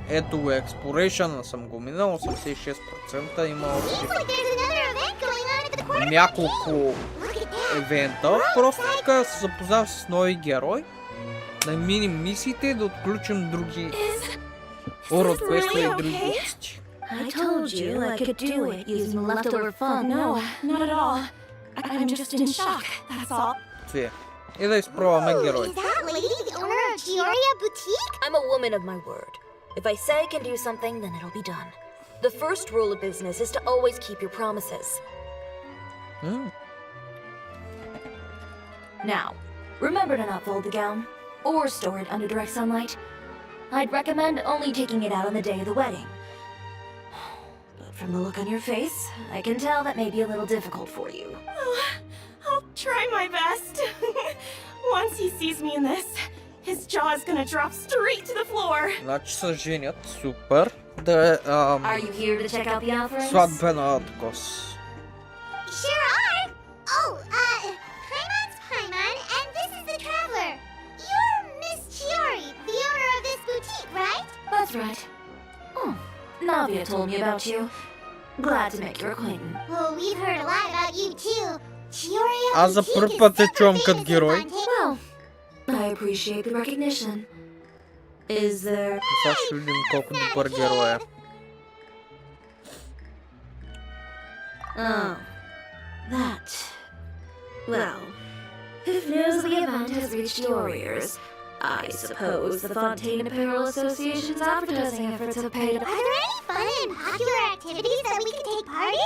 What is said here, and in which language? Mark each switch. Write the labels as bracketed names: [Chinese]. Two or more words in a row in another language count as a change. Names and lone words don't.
[Bulgarian] Ето го Exploration съм го минал. 86% има още няколко евента. Просто така се запознавам с нови герой. Да миним мисиите и да отключим други [English] World Quest [Bulgarian] и други глупости. [English] I told you I could do it using the leftover fun. No, not at all. I'm just in shock, that's all. [Bulgarian] Твие. И да изпробваме герой. [English] Is that lady the owner of Chioria Boutique? I'm a woman of my word. If I say I can do something, then it'll be done. The first rule of business is to always keep your promises. Now, remember to not fold the gown or store it under direct sunlight. I'd recommend only taking it out on the day of the wedding. But from the look on your face, I can tell that may be a little difficult for you. I'll try my best. Once he sees me in this, his jaw is gonna drop straight to the floor. [Bulgarian] Значи се женят. Супер. Да е [English] Are you here to check out the offerings? [Bulgarian] сватбена такос. [English] Sure are. Oh, Paimon's Paimon, and this is the Traveler. You're Miss Chiori, the owner of this boutique, right? That's right. Oh, Navia told me about you. Glad to make your acquaintance. Well, we've heard a lot about you too. Chioria [Bulgarian] Аз за [English] Boutique [Bulgarian] първ [English] is [Bulgarian] път те [English] super [Bulgarian] чувам [English] famous [Bulgarian] като [English] in [Bulgarian] герой. [English] Fontaine. Well, I appreciate the recognition. Is there... [Bulgarian] Сега ще видим колко добър герой е. [English] Oh, that. Well, if news of the event has reached your ears, I suppose the Fontaine Apparel Association's advertising efforts have paid Are there any fun and popular activities that we can take part in?